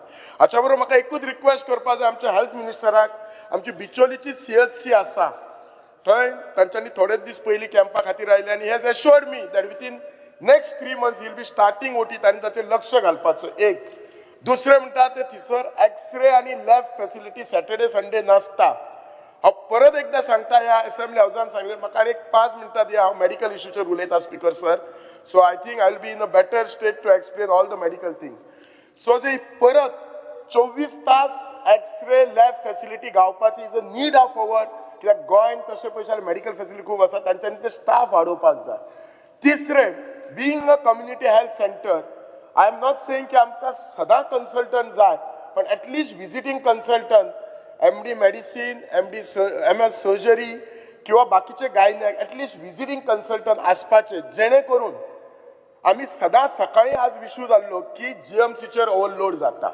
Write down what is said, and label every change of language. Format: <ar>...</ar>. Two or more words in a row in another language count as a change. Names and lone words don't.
<kok>हाच्या बरोबर म्हाका एकूच रिक्वेस्ट करपाक जाय आमच्या हेल्थ मिनिस्टराक आमची बिचोलीची CHC आसा थंय तांच्यांनी थोडेच दीस पयलीं कॅम्पा खातीर आयले आनी</kok> <en>has assured me that within next 3 months he'll be starting OT</en> <kok>आनी ताचेर लक्ष घालपाचो एक. दुसरें म्हणटा ते थिसर एक्सरे आनी</kok> <en>lab facility Saturday Sunday</en> <kok>नासता. हांव परत एकदां सांगता, ह्या असेंब्ली हावजान सांगलें म्हाका आनी 5 minutes दिया, हांव मेडिकल इश्यूचेर उलयता</kok> <en>Speaker sir. So I think I will be in a better state to explain all the medical things.</en> <kok>सो जे परत 24 तास</kok> <en>X-ray lab facility</en> <kok>गावपाची</kok> <en>is a need of hour,</en> <kok>कित्याक गोंयांत तशे पयशे</kok> <en>medical facility</en> <kok>खूब आसा, तांच्यांनी ते स्टाफ वाडोवपाक जाय. तिसरें,</kok> <en>being a community health center, I am not saying</en> <kok>की आमकां सदां कन्सल्टंट जाय, पण</kok> <en>at least visiting consultant, MD medicine, MS surgery</en> <kok>किंवा बाकीचे गायनॅक,</kok> <en>at least visiting consultant</en> <kok>आसपाचे, जेणे करून आमी सदां सकाळी आज इश्यू जाल्लो की GMCचेर ओव्हरलोड जाता.</kok>